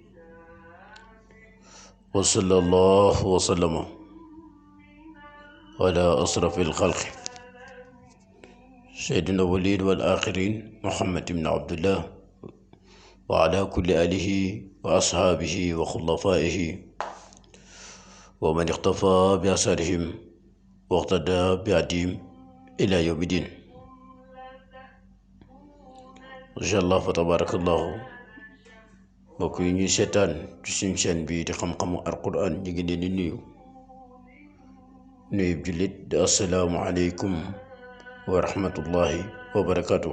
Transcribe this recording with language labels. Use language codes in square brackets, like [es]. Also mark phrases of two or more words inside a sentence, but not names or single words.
[ar] وصلى الله وسلم على أشرف الخلق سيدنا الأولين والآخرين محمد بن عبد الله وعلى كل آله وأصحابه وخلفائه ومن اقتفى بأثرهم واقتدى بهديهم إلى يوم الدين. إن شاء الله فتبارك الله [wo] mbokk yi ñuy seetaan ci suñ chaîne bii di xam-xamu alquran ñu ngi leen di nuyu jullit di [ar] السلام عليكم ورحمة الله وبركاته.